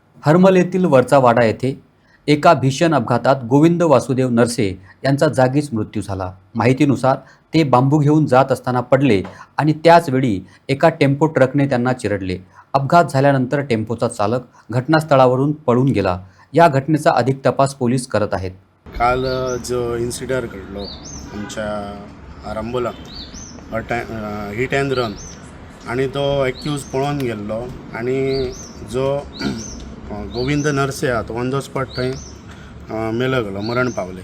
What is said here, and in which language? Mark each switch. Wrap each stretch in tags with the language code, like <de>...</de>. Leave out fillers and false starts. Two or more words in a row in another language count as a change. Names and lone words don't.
<mr>हरमल येथील वरचा वाडा येथे एका भीषण अपघातात गोविंद वासुदेव नरसे यांचा जागीच मृत्यू झाला. माहितीनुसार ते बांबू घेऊन जात असताना पडले आणि त्याच वेळी एका टेम्पो ट्रकने त्यांना चिरडले. अपघात झाल्यानंतर टेम्पोचा चालक घटनास्थळावरून पळून गेला. या घटनेचा अधिक तपास पोलीस करत आहेत.</mr> <kok>काल जो इन्सिडंट घडलो आमच्या आरंबोला</kok> <en>hit and run</en> <kok>आणि तो एक्यूज पळून गेल्लो आणि जो गोविंद नरसे हा तो</kok> <en>on the spot</en> <kok>थंय मेलो गेलो, मरण पावले.</kok>